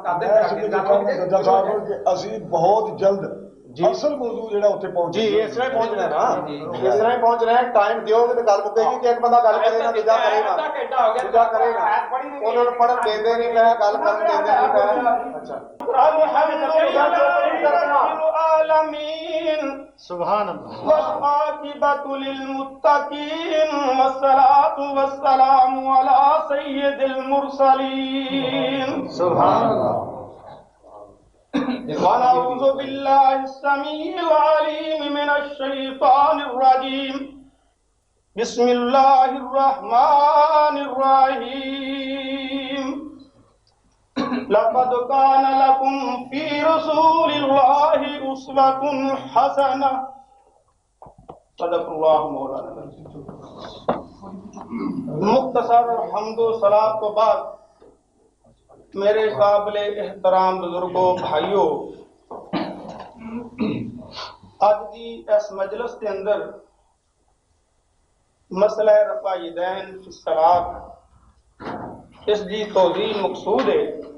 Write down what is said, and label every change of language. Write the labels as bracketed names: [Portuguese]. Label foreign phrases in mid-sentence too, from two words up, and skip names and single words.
[Punjabi] ਸੱਜਾ ਸਾਹਿਬ ਕਿ ਅਸੀਂ ਬਹੁਤ ਜਲਦ ਅਸਲ ਮੌਜੂ ਜਿਹੜਾ ਉੱਥੇ ਪਹੁੰਚੇ ਜੀ ਇਸ ਤਰ੍ਹਾਂ ਪਹੁੰਚਣਾ ਨਾ ਇਸ ਤਰ੍ਹਾਂ ਹੀ ਪਹੁੰਚਣਾ ਹੈ ਟਾਈਮ ਦਿਓਗੇ ਤੇ ਗੱਲ ਮੁੱਕੇਗੀ ਕਿ ਇੱਕ ਬੰਦਾ ਗੱਲ ਕਰੇਗਾ ਦੂਜਾ ਕਰੇਗਾ ਘੰਟਾ ਹੋ ਗਿਆ ਦੂਜਾ ਕਰੇਗਾ ਉਹਨਾਂ ਨੂੰ ਪੜਨ ਦਿੰਦੇ ਨਹੀਂ ਮੈਂ ਗੱਲ ਕਰਨ ਦਿੰਦੇ ਨਹੀਂ ਮੈਂ ਅੱਛਾ [Arabic] سبحان الله والعاقبة للمتقين والصلاة والسلام على سيد المرسلين سبحان الله ونعوذ بالله السميع العليم من الشيطان الرجيم بسم الله الرحمن الرحيم لقد كان لكم في رسول الله أسوة حسنة صدق الله مولانا [Urdu] مختصر حمد و صلات کے بعد میرے قابلِ احترام بزرگوں بھائیوں آج کی اس مجلس کے اندر مسئلہ [Arabic] رفع یدین فی صلاۃ [Urdu] اس کی توضیح مقصود ہے